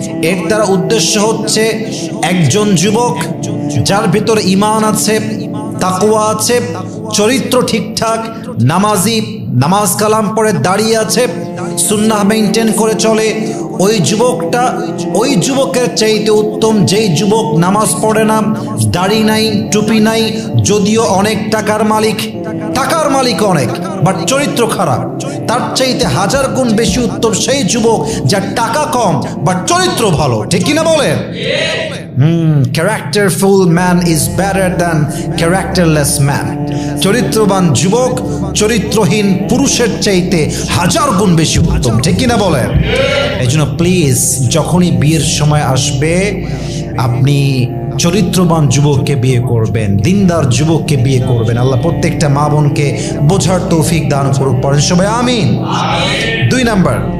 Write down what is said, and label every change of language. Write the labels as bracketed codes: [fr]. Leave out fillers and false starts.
[bn] এর দ্বারা উদ্দেশ্য হচ্ছে একজন যুবক যার ভিতরে ঈমান আছে, তাকওয়া আছে, চরিত্র ঠিকঠাক, নামাজি, নামাজ কালাম পড়ে দাঁড়িয়ে আছে, সুন্নাহ মেইনটেইন করে চলে, ওই যুবকটা ওই যুবকের চাইতে উত্তম যেই যুবক নামাজ পড়ে না, দাড়ি নাই, টুপি নাই, যদিও অনেক টাকার মালিক, টাকার মালিক অনেক, বাট চরিত্র খারাপ। তার চাইতে হাজার গুণ বেশি উত্তম সেই যুবক যার টাকা কম বাট চরিত্র ভালো। ঠিক কিনা বলেন? [en] Characterful man is better than characterless man. [bn] চরিত্রবান যুবক চরিত্রহীন পুরুষের চাইতে হাজার গুণ বেশি উত্তম। ঠিক কিনা বলেন? এই জন্য প্লিজ, যখনই বিয়ের সময় আসবে, আপনি চরিত্রবান যুবককে বিয়ে করবেন, দিনদার যুবককে বিয়ে করবেন। আল্লাহ প্রত্যেকটা মা বোনকে বোঝার তৌফিক দান করুক। পড়েন সবাই আমিন। 2 নাম্বার,